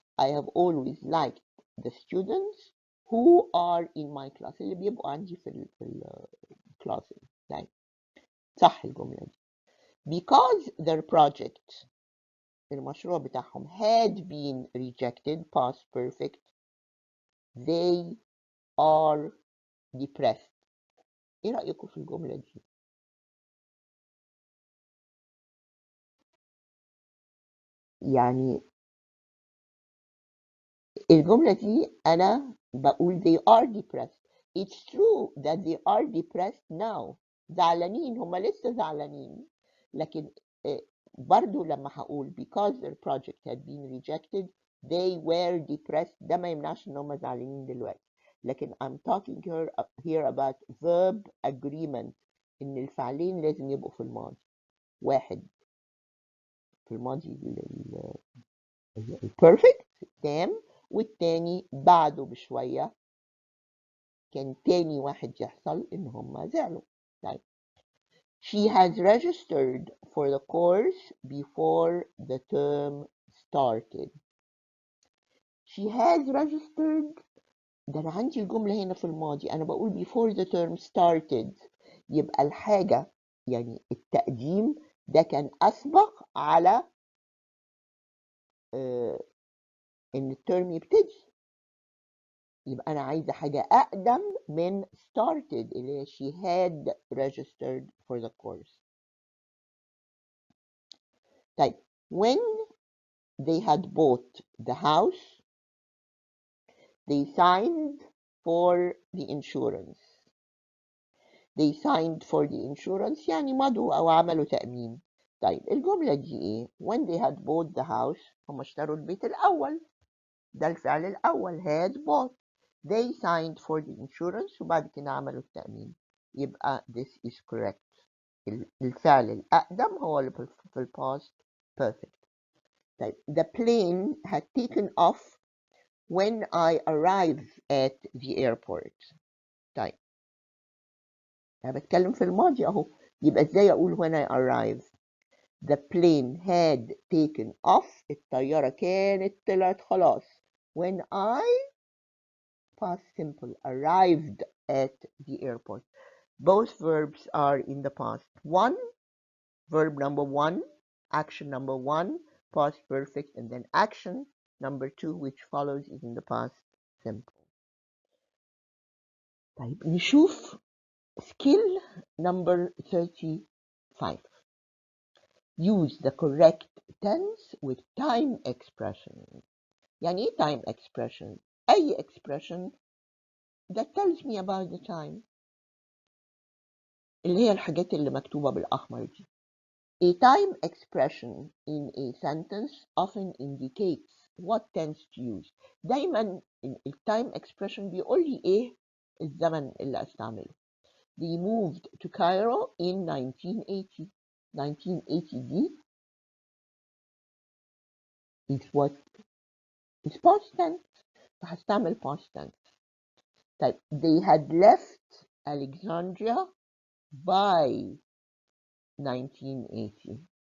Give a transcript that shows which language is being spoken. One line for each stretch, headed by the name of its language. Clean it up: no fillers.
English: I have always liked the students who are in my class
Arabic: اللي بيبقوا عندي في الكلاس. يعني صح الجملة دي.
English: Because their project
Arabic: المشروع بتاعهم
English: had been rejected past perfect they are depressed.
Arabic: ايه رأيكم في الجملة دي؟ يعني الجملة دي أنا بقول
English: they are depressed. It's true that they are depressed now.
Arabic: زعلانين هم لسه زعلانين لكن برضو لما هقول
English: because their project had been rejected they were depressed
Arabic: ده ما يمنعش إن هم زعلانين دلوقتي. لكن
English: I'm talking here about verb agreement،
Arabic: إن الفعلين لازم يبقوا في الماضي. واحد في الماضي البيرفكت تام، والتاني بعده بشوية كان تاني واحد يحصل إن هما زعلوا. طيب
English: she has registered for the course before the term started. she has registered،
Arabic: ده أنا عندي الجملة هنا في الماضي، أنا بقول
English: before the term started،
Arabic: يبقى الحاجة يعني التقديم ده كان أسبق على إن الترم يبتدي. يبقى أنا عايزة حاجة أقدم من started اللي هي
English: she had registered for the course.
Arabic: طيب
English: when they had bought the house they signed for the insurance. they signed for the insurance
Arabic: يعني مضوا أو عملوا تأمين. طيب الجملة دي إيه؟
English: when they had bought the house
Arabic: هم اشتروا البيت الأول، ده الفعل الأول
English: had bought. they signed for the insurance
Arabic: وبعد كده عملوا التأمين. يبقى
English: this is correct.
Arabic: الفعل الأقدم هو اللي في past perfect. طيب
English: the plane had taken off when I arrived at the airport.
Arabic: طيب أنا بتكلم في الماضي أهو، يبقى إزاي أقول
English: when I arrived؟ the plane had taken off،
Arabic: الطيارة كانت طلعت خلاص.
English: when I past simple arrived at the airport. Both verbs are in the past. One, verb number one, action number one, past perfect, and then action number two, which follows, is in the past simple.
Arabic: طيب نشوف skill number 35.
English: Use the correct tense with time expression.
Arabic: يعني ايه time expression؟ أي
English: expression that tells me about the time،
Arabic: اللي هي الحاجات اللي مكتوبة بالأحمر دي.
English: A time expression in a sentence often indicates what tense to use.
Arabic: دايما التايم expression بيقول لي ايه الزمن اللي استعمله.
English: They moved to Cairo in 1980. 1980 دي is what is past tense،
Arabic: فهستعمل
English: past tense.
Arabic: طيب
English: they had left Alexandria by 1980.